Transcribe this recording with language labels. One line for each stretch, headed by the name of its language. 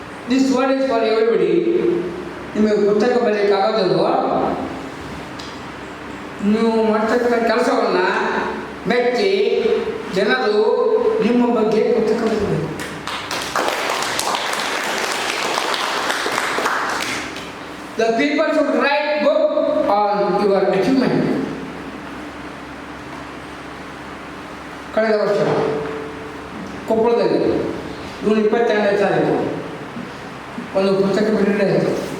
English: This word is for everybody.
Kannada: ನಿಮಗೆ ಪುಸ್ತಕ ಬರೆಯೋಕ್ಕಾಗೋದಿಲ್ವೋ? ನೀವು ಮಾಡ್ತಕ್ಕಂಥ ಕೆಲಸವನ್ನು ಮೆಚ್ಚಿ ಜನರು ನಿಮ್ಮ ಬಗ್ಗೆ ಪುಸ್ತಕ ಬರೀಬೇಕು.
English: The people should write book on your achievement.
Kannada: ಕಳೆದ ವರ್ಷ ಕೊಪ್ಪಳದಲ್ಲಿ ಜೂನ್ 22ನೇ ತಾರೀಕು ಒಂದು ಪುಸ್ತಕ ಬಿಡುಗಡೆ ಆಯಿತು.